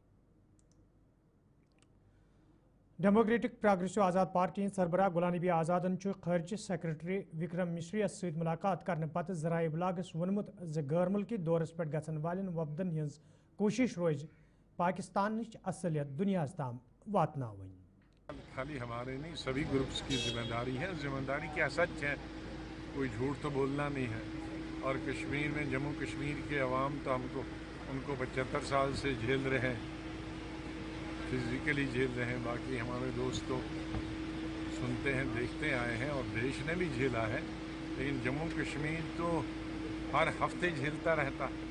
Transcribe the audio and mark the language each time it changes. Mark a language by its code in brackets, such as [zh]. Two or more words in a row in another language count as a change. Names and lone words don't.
[ks] ڈیموکریٹک پروگریسو آزاد پارٹی سربراہ غلام نبی آزادن خارجہ سیکرٹری وکرم مشری ست ملاقات کرنے پتہ ذرائع ابلاغس ونمت غیر ملکی دورس پہ گھن والن وفدن ہز کوشش روز پاکستان اصلیت دنیا تام واتناون. [ur] خالی ہمارے نہیں سبھی گروپس کی ذمہ داری ہے. ذمہ داری کیا سچ ہے, کوئی جھوٹ تو بولنا نہیں ہے. اور کشمیر میں جموں کشمیر کے عوام تو ان کو 75 سال سے جھیل رہے ہیں, فزیکلی جھیل رہے ہیں. باقی ہمارے دوست تو سنتے ہیں دیکھتے آئے ہیں اور دیش نے بھی جھیلا ہے, لیکن جموں کشمیر تو ہر ہفتے جھیلتا رہتا.